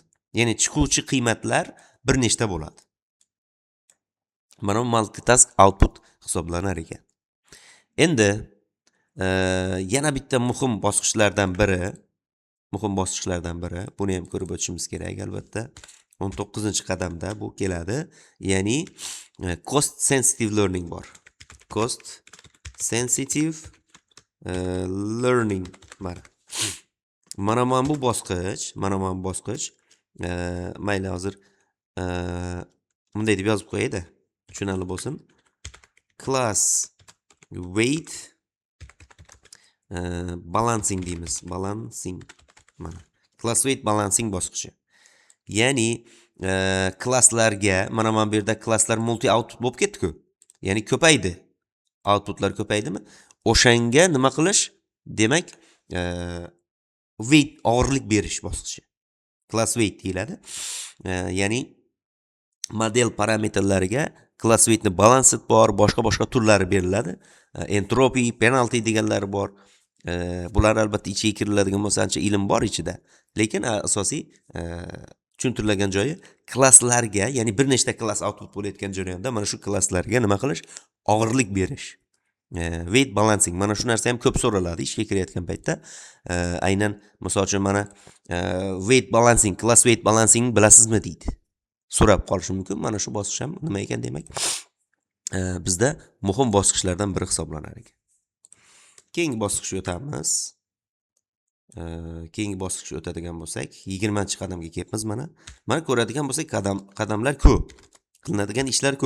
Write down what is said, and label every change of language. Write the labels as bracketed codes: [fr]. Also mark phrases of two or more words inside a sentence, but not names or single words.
[uz] Ya'ni chiquvchi qiymatlar bir nechta bo'ladi. Mana bu [en] multitask output [uz] hisoblanar ekan. Endi yana bitta muhim bosqichlardan biri, buni ham ko'rib o'tishimiz kerak albatta. 19-qadamda bu keladi. Ya'ni [en] cost sensitive learning [uz] bor. [en] Cost sensitive learning [uz] mana bu bosqich, mayli hozir bunday deb yozib qo'yayda, tushunarli bo'lsin. [en] Class weight balancing deymiz. Mana class weight balancing bosqichi. [uz] Ya'ni klasslarga, mana bu yerda klasslar [en] multi output [uz] bo'lib ketdi-ku. Ya'ni ko'paydi. Outputlar ko'paydimi? O'shanga nima qilish? Demak, weight, og'irlik berish bosqichi. [en] Class weight deyiladi. [uz] Ya'ni model parametrlariga [en] class weightni [uz] balanced bor, boshqa turlari beriladi. [en] Entropy, penalty [uz] deganlari bor. Bular albatta ichiga kiriladigan bo'lsa, ancha ilm bor ichida. Lekin asosiy tushuntirilgan joyi klasslarga, ya'ni bir nechta klass output bo'layotgan jarayonda mana shu klasslarga nima qilish? Og'irlik berish. [en] Weight balancing. [uz] Mana shu narsa ham ko'p so'raladi ishga kirayotgan paytda. Aynan misol uchun mana [en] weight balancing, class weight balancing [uz] bilasizmi deydi. So'rab qolish mumkin. Mana shu bosqich ham nima ekan demak? Bizda muhim bosqichlardan biri hisoblanar ekan. Keyingi bosqichga o'tamiz. Keyingi bosqichga o'tadigan bo'lsak, 20-qadamga kelibmiz mana. Mana ko'radigan bo'lsak, qadamlar ko'p. qilinadigan ishlar ko'p.